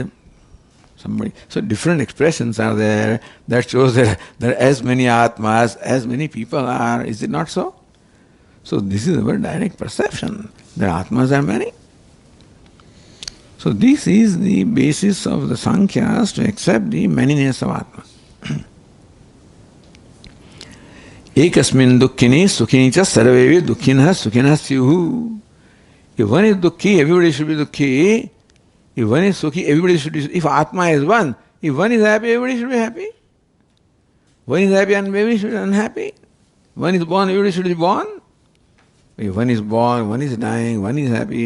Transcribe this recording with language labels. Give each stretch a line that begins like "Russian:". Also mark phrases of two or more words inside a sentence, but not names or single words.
English: So different expressions are there that shows that there are as many Atmas, as many people are, is it not so? So this is our direct perception, that Atmas are many. So this is the basis of the Sankhyas to accept the manyness of Atma.
Sanskrit: Ekasmin dukkhini sukhini cha sarvevi dukkhinah sukhinah syuhu.
English: If one is dukkhi, everybody should be dukkhi. If one is sukhi, everybody should be sukhi. If Atma is one, if one is happy, everybody should be happy. One is happy and everybody should be unhappy. One is born, everybody should be born. If one is born, one is dying, one is happy.